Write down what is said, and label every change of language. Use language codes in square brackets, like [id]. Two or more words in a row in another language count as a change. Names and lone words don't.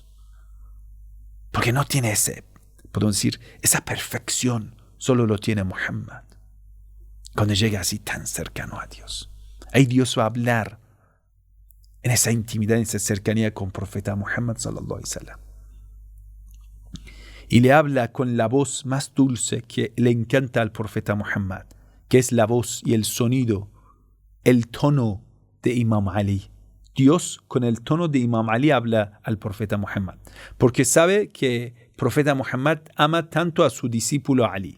[es] Porque no tiene podemos decir, esa perfección. Solo lo tiene Muhammad. Cuando llega así tan cercano a Dios. Ahí Dios va a hablar en esa intimidad, en esa cercanía con el profeta Muhammad [ar] صلى الله عليه وسلم. [es] Y le habla con la voz más dulce que le encanta al profeta Muhammad, que es la voz y el sonido, el tono de Imam Ali. Dios con el tono de Imam Ali habla al profeta Muhammad, porque sabe que el profeta Muhammad ama tanto a su discípulo Ali.